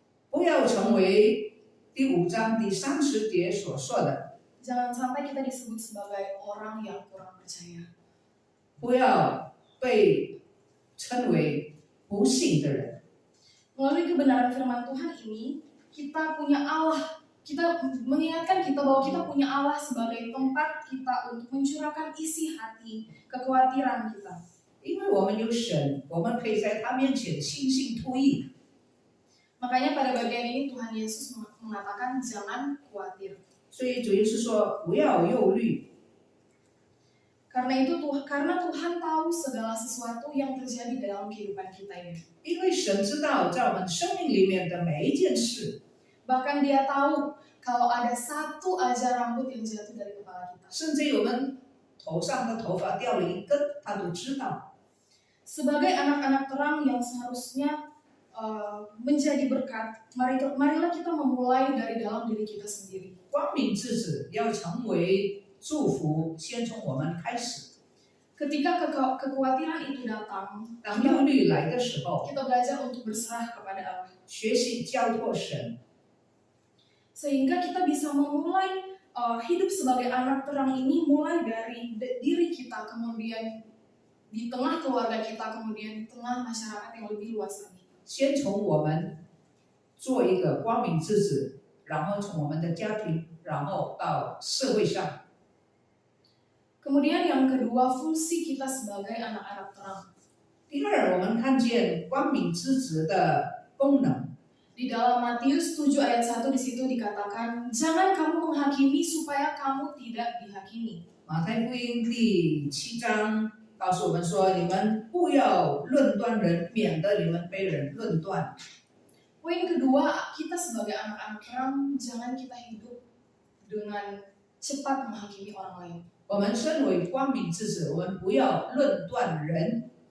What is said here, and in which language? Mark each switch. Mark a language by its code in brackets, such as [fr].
[zh] 不要成为第5章第30节所说的， [id] Jangan sampai kita disebut sebagai orang yang kurang percaya. [zh] 不要被称为不信的人。 [id] Melalui kebenaran firman Tuhan ini, kita punya Allah. Kita mengingatkan kita bahwa kita punya Allah sebagai tempat kita untuk mencurahkan isi hati, kekhawatiran kita. [zh] 因为我们有神，我们可以在他面前倾心吐意。 [id] Makanya pada bagian ini Tuhan Yesus mengatakan jangan khawatir. [zh] 所以主耶稣说不要忧虑， [id] Karena Tuhan tahu segala sesuatu yang terjadi dalam kehidupan kita ini. [zh] 因为神知道在我们生命里面的每一件事， [id] Bahkan Dia tahu kalau ada satu aja rambut yang jatuh dari kepala kita. [zh] 甚至我们头上的头发掉了一根，他都知道。 [id] Sebagai anak-anak terang yang seharusnya menjadi berkat, marilah kita memulai dari dalam diri kita sendiri. [zh] 光明之子要成为祝福，先从我们开始。 [id] Ketika kekhawatiran itu datang, [zh] 当忧虑来的时候， [id] kita belajar untuk berserah kepada Allah. [zh] 学习交托神， [id] Sehingga kita bisa memulai hidup sebagai anak terang ini mulai dari diri kita, kemudian di tengah keluarga kita, kemudian di tengah masyarakat yang lebih luas lagi. [zh] 先从我们做一个光明之子，然后从我们的家庭，然后到社会上。 [id] Kemudian yang kedua, fungsi kita sebagai anak-anak terang. [zh] 第二，我们看见光明之子的功能。 [id] Di dalam Matius 7 ayat 1 di situ dikatakan, jangan kamu menghakimi supaya kamu tidak dihakimi. [zh] 马太福音第7章告诉我们说，你们不要论断人，免得你们被人论断。 [id] Poin kedua, kita sebagai anak-anak terang, jangan kita hidup dengan cepat menghakimi orang lain. [zh] 我们身为光明之子，我们不要论断人。